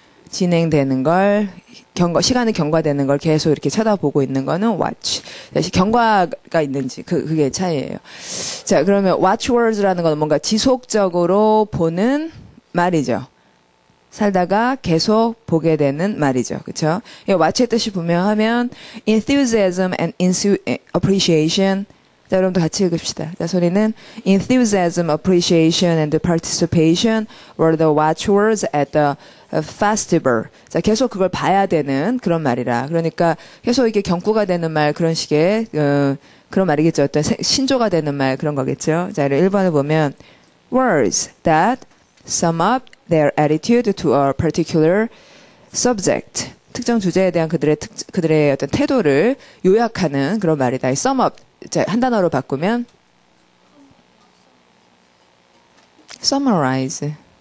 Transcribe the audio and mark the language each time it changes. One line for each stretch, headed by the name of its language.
Korean: 진행되는 걸 시간이 경과되는 걸 계속 이렇게 쳐다보고 있는 거는 watch. 경과가 있는지 그게 차이예요. 자, 그러면 watchwords라는 건 뭔가 지속적으로 보는 말이죠. 살다가 계속 보게 되는 말이죠. 그렇죠? watch의 뜻이 분명하면
English: enthusiasm and appreciation.
Korean: 자, 여러분도 같이 읽읍시다. 자, 소리는
English: enthusiasm, appreciation, and participation were the watchwords at the festival.
Korean: 자, 계속 그걸 봐야 되는 그런 말이라. 그러니까 계속 이게 경구가 되는 말 그런 식의 그런 말이겠죠. 어떤 신조가 되는 말 그런 거겠죠. 자, 1번을 보면
English: words that sum up their attitude to a particular subject.
Korean: 특정 주제에 대한 그들의 어떤 태도를 요약하는 그런 말이다. sum up. 자, 한 단어로 바꾸면 summarize.